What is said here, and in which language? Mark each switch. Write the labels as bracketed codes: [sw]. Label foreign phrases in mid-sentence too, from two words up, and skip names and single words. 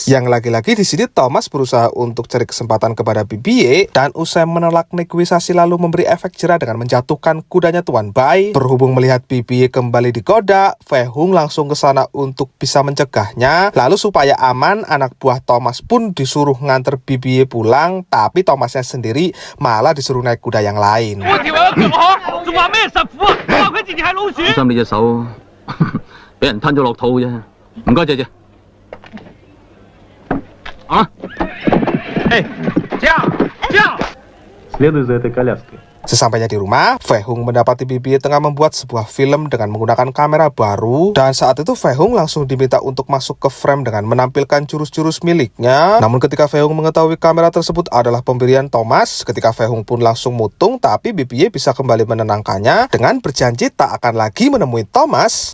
[id] Yang lagi-lagi di sini Thomas berusaha untuk cari kesempatan kepada Bibi, dan usai menolak negosiasi lalu memberi efek jerah dengan menjatuhkan kudanya Tuan Bai. Berhubung melihat Bibi kembali digoda, Fei Hung langsung ke sana untuk bisa mencegahnya. Lalu supaya aman, anak buah Thomas pun disuruh nganter Bibi pulang, tapi Thomasnya sendiri malah disuruh naik kuda yang lain. [yue] 仲話咩實苦啊？話佢自己係老鼠。小心你隻手，俾人吞咗落肚啫。唔該，姐姐。啊！ [ru] 哎，這樣。Следуй за этой коляской. [id] Sesampainya di rumah, Fei Hung mendapati Bibi tengah membuat sebuah film dengan menggunakan kamera baru, dan saat itu Fei Hung langsung diminta untuk masuk ke frame dengan menampilkan jurus-jurus miliknya. Namun ketika Fei Hung mengetahui kamera tersebut adalah pemberian Thomas, ketika Fei Hung pun langsung mutung, tapi Bibi bisa kembali menenangkannya dengan berjanji tak akan lagi menemui Thomas.